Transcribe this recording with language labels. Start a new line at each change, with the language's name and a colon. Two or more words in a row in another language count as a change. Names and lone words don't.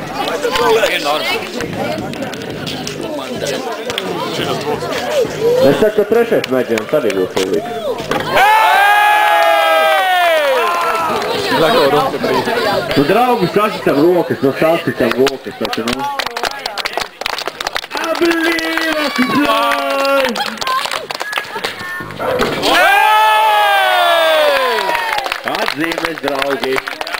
Latvian: Es saku, ka trešais mēģinājums arī būs tūlīt. Nu, draugi, sasitam rokas, nu sasitam rokas, taču, nu.
English: I believe I can fly!
Latvian: Atzīmes, draugi!